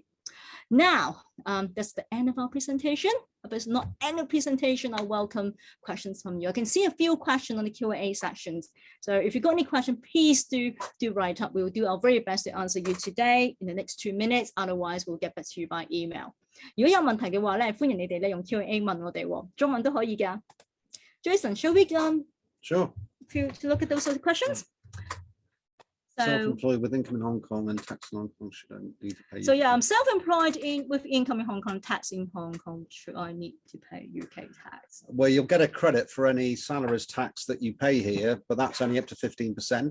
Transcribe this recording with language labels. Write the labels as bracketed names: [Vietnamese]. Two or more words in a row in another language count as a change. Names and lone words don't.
[English] Now, that's the end of our presentation. But it's not end of presentation. I welcome questions from you. I can see a few questions on the Q&A sections. So if you've got any questions, please do write up. We will do our very best to answer you today in the next 2 minutes. Otherwise, we'll get back to you by email. [Cantonese] 如果有問題嘅話咧，歡迎你哋咧用 Q&A 問我哋喎，中文都可以㗎。 [English] Jason, shall we sure to look at those questions? So, self-employed with income in Hong Kong and tax in Hong Kong, should I need to pay? So yeah, I'm self-employed with income in Hong Kong, tax in Hong Kong. Should I need to pay UK tax? Well, you'll get a credit for any salaries tax that you pay here, but that's only up to 15%.